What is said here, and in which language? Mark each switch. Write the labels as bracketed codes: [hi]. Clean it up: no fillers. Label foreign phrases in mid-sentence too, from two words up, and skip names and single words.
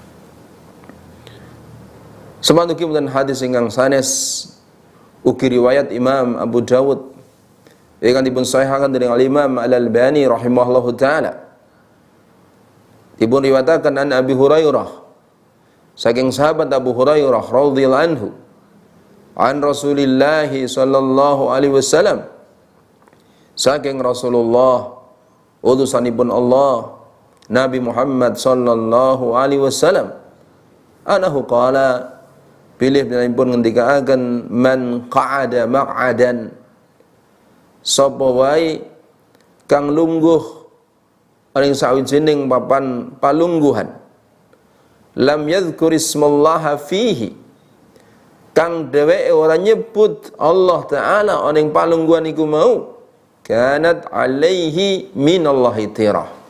[jv] Samantuki wonten hadis ingkang sanes ugi riwayat Imam Abu Dawud ingkang dipun sahihaken dening Imam Al-Albani [ar] رحمه الله تعالى. [jv] Dipun riwayataken [ar] عن أبي هريرة [jv] saking sahabat Abu Hurairah [ar] رضي الله عنه عن رسول الله صلى الله عليه وسلم [jv] saking Rasulullah utusanipun Allah Nabi Muhammad [ar] صلى الله عليه وسلم أنه قال [jv] pilih pun ngendikaaken [ar] من قعد مقعدا [jv] sapa wae kang lungguh ing sawijining papan palungguhan [ar] لم يذكر اسم الله فيه [jv] kang dheweke ora nyebut Allah taala ning palungguhan iku mau [ar] كانت عليه من الله ترة